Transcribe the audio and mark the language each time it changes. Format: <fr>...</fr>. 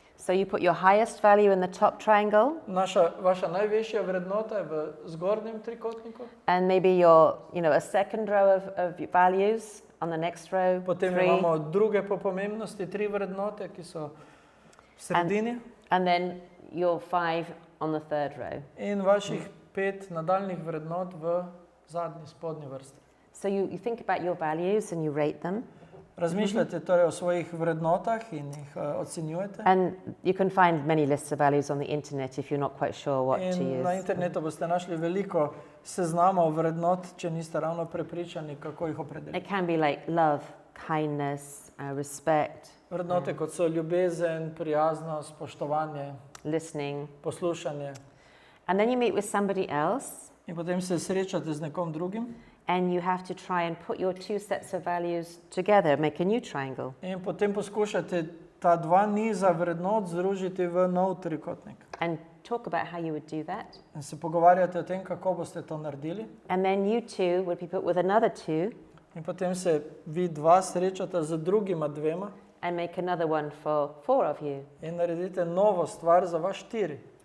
<en>So you put your highest value in the top triangle,</en> <sl>Vaša najvišja vrednota je v zgornjem trikotniku,</sl> <en>and maybe your, a second row of values on the next row,</en> <sl>potem</sl> <en>three,</en> <sl>imamo druge po pomembnosti 3 vrednote, ki so v sredini,</sl> <en>and then your 5 on the third row.</en> <sl>in vaših 5 nadaljnih vrednot v zadnji, spodnji vrsti.</sl> <en>So you think about your values and you rate them,</en> <sl>Razmišljate torej o svojih vrednotah in jih ocenjujete.</sl> <en>and you can find many lists of values on the internet if you're not quite sure what to</en> <sl>In na</sl> <en>use.</en> <sl>internetu boste našli veliko seznamov vrednot, če niste ravno prepričani, kako jih opredeliti.</sl> <en>It can be like love, kindness, respect,</en> <sl>Vrednote kot so ljubezen, prijaznost, spoštovanje,</sl> <en>listening.</en> <sl>poslušanje.</sl> <en>And then you meet with somebody else</en> <sl>In potem se srečate z nekom drugim</sl> <en>and you have to try and put your two sets of values together, make a new triangle.</en> <sl>in potem poskušate ta dva niza vrednot združiti v nov trikotnik.</sl> <en>And talk about how you would do that.</en> <sl>In se pogovarjate o tem, kako boste to naredili.</sl> <en>And then you two would be put with another two</en> <sl>In potem se vi dva srečate z drugima dvema</sl> <en>and make another one for 4 of you.</en> <sl>in naredite novo stvar za vas 4.</sl>